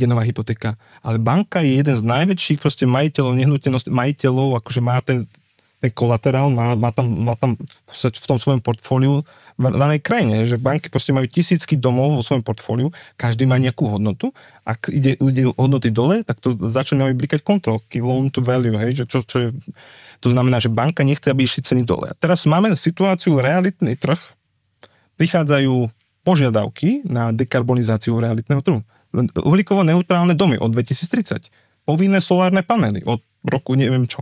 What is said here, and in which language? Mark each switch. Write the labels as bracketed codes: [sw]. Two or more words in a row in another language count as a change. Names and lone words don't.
[sk] nová hypotéka, ale banka je jeden z najväčších proste majiteľov nehnuteľnosti, akože má ten kolaterál, má tam v tom svojom portfóliu v danej krajine, že banky proste majú tisícky domov vo svojom portfóliu, každý má nejakú hodnotu, ak ide hodnoty dole, tak to začínajú blikať kontrolky, [en] loan to value, [sk] hej, že čo je, to znamená, že banka nechce, aby išli ceny dole. A teraz máme situáciu, realitný trh, prichádzajú požiadavky na dekarbonizáciu realitného trhu. Uhlíkovo-neutrálne domy od 2030. Povinné solárne panely od roku neviem čo.